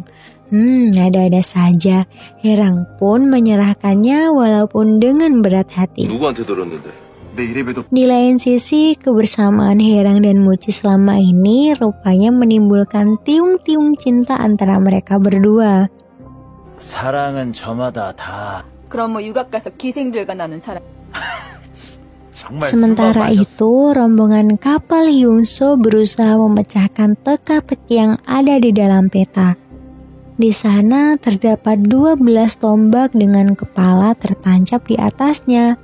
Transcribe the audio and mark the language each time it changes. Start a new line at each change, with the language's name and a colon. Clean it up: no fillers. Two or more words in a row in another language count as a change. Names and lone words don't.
Indonesian: Ada-ada saja. Herang pun menyerahkannya walaupun dengan berat hati. Di lain sisi, kebersamaan Herang dan Muci selama ini rupanya menimbulkan tiung-tiung cinta antara mereka berdua.
Korean: 사랑은 저마다 다. 그럼 뭐 유학 가서 기생들과 나눈 사랑.
Indonesian: Sementara itu, rombongan kapal Hyunso berusaha memecahkan teka-teki yang ada di dalam peta. Di sana terdapat 12 tombak dengan kepala tertancap di atasnya.